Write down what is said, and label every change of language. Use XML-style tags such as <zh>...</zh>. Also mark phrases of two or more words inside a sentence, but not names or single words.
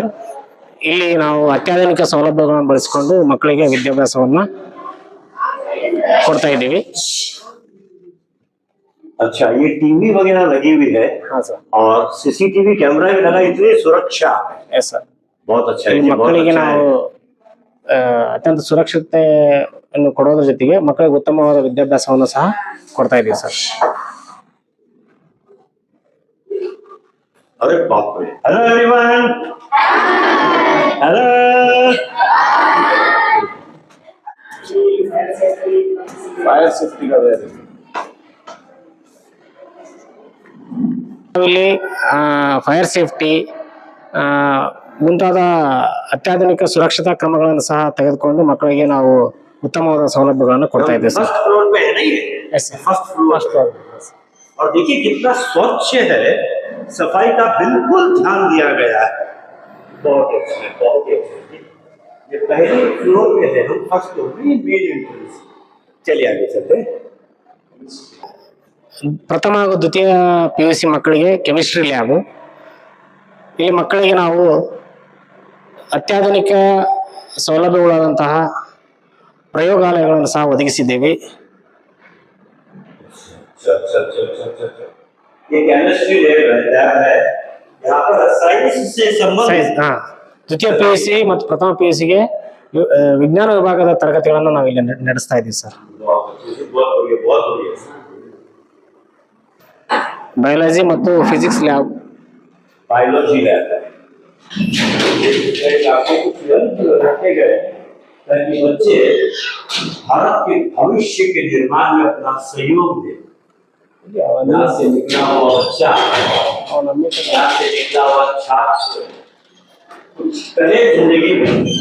<kn>ಇಲ್ಲಿ ನಾವು ಅತ್ಯಾಧುನಿಕ ಸೌಲಭ್ಯಗಳನ್ನು ಬಳಸಿಕೊಂಡು ಮಕ್ಕಳಿಗೆ ವಿದ್ಯಾಭ್ಯಾಸವನ್ನ ಕೊಡ್ತಾ ಇದ್ದೀವಿ.</kn> <hi>अच्छा, ये टीवी वगैरह लगी हुई है? हाँ सर. और CCTV कैमरा भी लगा, इतनी सुरक्षा?</hi> <en>yes sir.</en> <hi>बहुत अच्छा है।</hi> <kn>ಮಕ್ಕಳಿಗೆ ನಾವು ಅತ್ಯಂತ ಸುರಕ್ಷತೆಯನ್ನು ಕೊಡೋದ್ರ ಜೊತೆಗೆ ಮಕ್ಕಳಿಗೆ ಉತ್ತಮವಾದ ವಿದ್ಯಾಭ್ಯಾಸವನ್ನು ಸಹ ಕೊಡ್ತಾ ಇದ್ದೀವಿ ಸರ್.</kn> <hi>अरे बाप रे।</hi> <en>hello everyone.</en> <hi>हेलो।</hi> <en>fire safety</en> <hi>का</hi> <kn>ಇಲ್ಲಿ</kn> <en>fire safety</en> <kn>ಮುಂತಾದ ಅತ್ಯಾಧುನಿಕ ಸುರಕ್ಷತಾ ಕ್ರಮಗಳನ್ನು ಸಹ ತೆಗೆದುಕೊಂಡು ಮಕ್ಕಳಿಗೆ ನಾವು ಉತ್ತಮವಾದ ಸೌಲಭ್ಯಗಳನ್ನು ಕೊಡ್ತಾ ಇದ್ದೇವೆ ಸರ್.</kn> <en>first floor</en> <hi>पे है ना ये?</hi> <en>first floor.</en> <hi>और देखिए कितना स्वच्छ है, सफाई का बिल्कुल ध्यान दिया गया है। बहुत अच्छे, बहुत अच्छे। ये पहले फ्लोर पे है, हम</hi> <en>first floor</en> <hi>में</hi> <en>main entrance.</en> <hi>चलिए आगे चलते हैं।</hi> <kn>ಪ್ರಥಮ ಹಾಗೂ ದ್ವಿತೀಯ PUC ಮಕ್ಕಳಿಗೆ</kn> <en>chemistry lab.</en> <kn>ಇಲ್ಲಿ ಮಕ್ಕಳಿಗೆ ನಾವು ಅತ್ಯಾಧುನಿಕ ಸೌಲಭ್ಯಗಳಾದಂತಹ ಪ್ರಯೋಗಾಲಯಗಳನ್ನು ಸಹ ಒದಗಿಸಿದ್ದೇವೆ.</kn> <hi>ये</hi> <en>chemistry lab</en> <hi>है यहाँ पर साइंस से संबंधित</hi> <kn>ದ್ವಿತೀಯ PUC ಮತ್ತು ಪ್ರಥಮ PUC ಗೆ ವಿಜ್ಞಾನ ವಿಭಾಗದ ತರಗತಿಗಳನ್ನು ನಾವು ಇಲ್ಲಿ ನಡೆಸ್ತಾ ಇದ್ದೀವಿ ಸರ್. ಬಯಾಲಜಿ ಮತ್ತು</kn> <en>physics lab. biology lab</en> <hi>रखे गए ताकि बच्चे भारत के भविष्य के निर्माण में अपना सहयोग दें। यहाँ से निकला हुआ बच्चा, यहाँ से निकला हुआ छात्र कुछ करे जिंदगी में।</hi>